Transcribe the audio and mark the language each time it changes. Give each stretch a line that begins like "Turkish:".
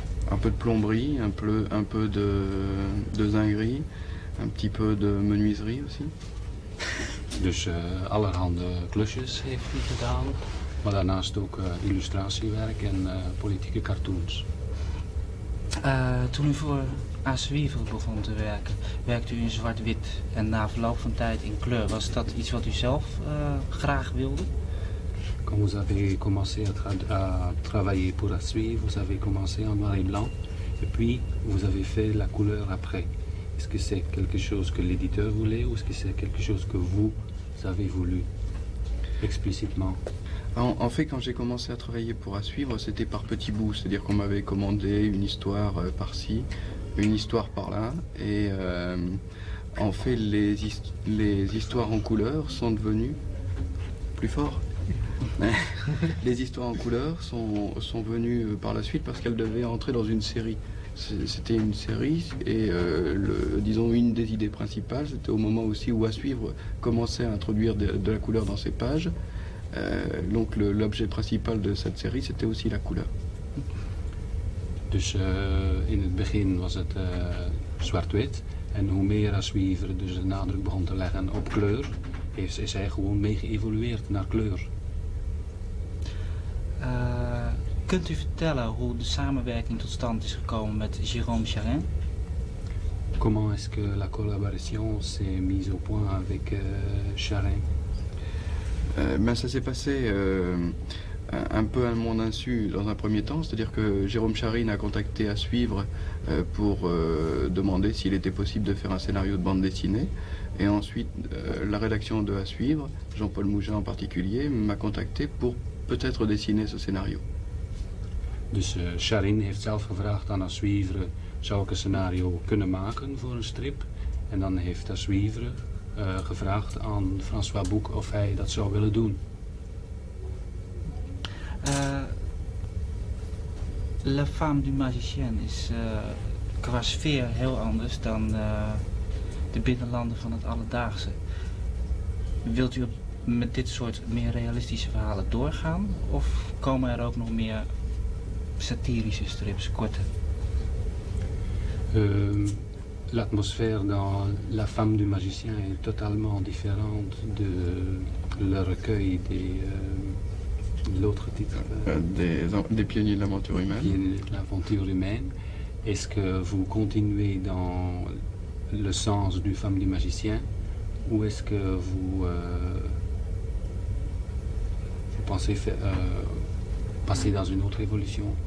French: Un peu de plomberie, un peu de zinguerie, un petit peu de menuiserie aussi.
Dutch: Dus allerhande klusjes heeft hij gedaan, maar daarnaast ook illustratiewerk en politieke cartoons. Toen u voor A Suivre begon te werken, werkte u in zwart-wit en na verloop van tijd in kleur. Was dat iets wat u zelf graag wilde?
French: Quand vous avez commencé à travailler pour A Suivre, vous avez commencé en noir et blanc, et puis vous avez fait la couleur après. Est-ce que c'est quelque chose que l'éditeur voulait ou est-ce que c'est quelque chose que vous avez voulu explicitement? En fait, quand j'ai commencé à travailler pour A Suivre, c'était par petits bouts. C'est-à-dire qu'on m'avait commandé une histoire par-ci, une histoire par-là. Et en fait, les histoires en couleur sont devenues plus fortes. Les histoires en couleur sont venues par la suite parce qu'elles devaient entrer dans une série. C'était une série et disons une des idées principales, c'était au moment aussi où A Suivre commençait à introduire de la couleur dans ses pages. Donc l'objet principal de cette série, c'était aussi la couleur.
Dutch: Dus in het begin was het zwart-wit en hoe meer A Suivre dus de nadruk begon te leggen op kleur, is hij gewoon mee geëvolueerd naar kleur. Kunt u vertellen hoe de samenwerking tot stand is gekomen met Jérôme Charin?
French: Comment est-ce que la collaboration s'est mise au point avec Charin? Ça s'est passé un peu à mon insu dans un premier temps, c'est-à-dire que Jérôme Charin a contacté A Suivre pour demander s'il était possible de faire un scénario de bande dessinée. Et ensuite, la rédaction de A Suivre, Jean-Paul Mougin en particulier, m'a contacté pour peut-être dessiner ce scénario.
Dutch: Dus Charin heeft zelf gevraagd aan A Suivre, zou ik een scenario kunnen maken voor een strip? En dan heeft A Suivre gevraagd aan François Boek of hij dat zou willen doen. La Femme du Magicien is qua sfeer heel anders dan de binnenlanden van het alledaagse. Wilt u met dit soort meer realistische verhalen doorgaan? Of komen er ook nog meer satirische strips, korte?
French: L'atmosphère dans La Femme du Magicien est totalement différente de Le Recueil de l'autre titre. Des Pionniers de l'aventure humaine. Pionniers de l'aventure humaine. Est-ce que vous continuez dans le sens du Femme du Magicien ou est-ce que vous pensez passer dans une autre évolution?